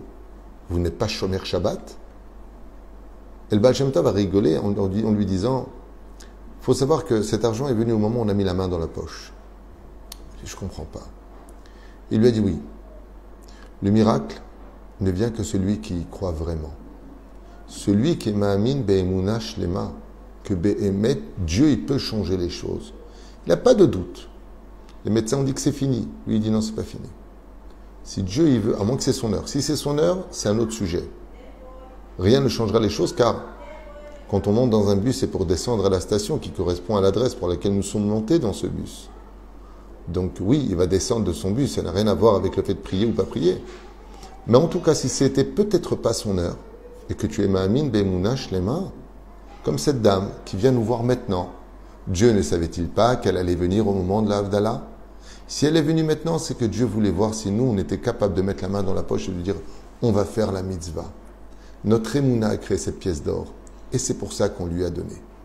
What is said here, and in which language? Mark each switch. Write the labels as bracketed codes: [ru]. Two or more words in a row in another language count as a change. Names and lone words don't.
[fr] Vous n'êtes pas [he] שומר שבת? [fr] Et le Baal Shem Tov a rigolé en lui disant, il faut savoir que cet argent est venu au moment où on a mis la main dans la poche. Je ne comprends pas. Il lui a dit oui. Le miracle ne vient que celui qui y croit vraiment. Celui qui est [he] מאמין באמונה שלמה, [fr] que be'emet, Dieu il peut changer les choses. Il n'a pas de doute. Les médecins ont dit que c'est fini. Lui il dit non, c'est pas fini. Si Dieu il veut, à moins que c'est son heure. Si c'est son heure, c'est un autre sujet. Rien ne changera les choses car quand on monte dans un bus, c'est pour descendre à la station qui correspond à l'adresse pour laquelle nous sommes montés dans ce bus. Donc oui, il va descendre de son bus, ça n'a rien à voir avec le fait de prier ou pas prier. Mais en tout cas, si c'était peut-être pas son heure, et que tu es [he] מאמין באמונה שלמה, [fr] comme cette dame qui vient nous voir maintenant, Dieu ne savait-il pas qu'elle allait venir au moment de la Havdalah? Si elle est venue maintenant, c'est que Dieu voulait voir si nous, on était capable de mettre la main dans la poche et de lui dire on va faire la mitzvah. Notre émouna a créé cette pièce d'or et c'est pour ça qu'on lui a donné.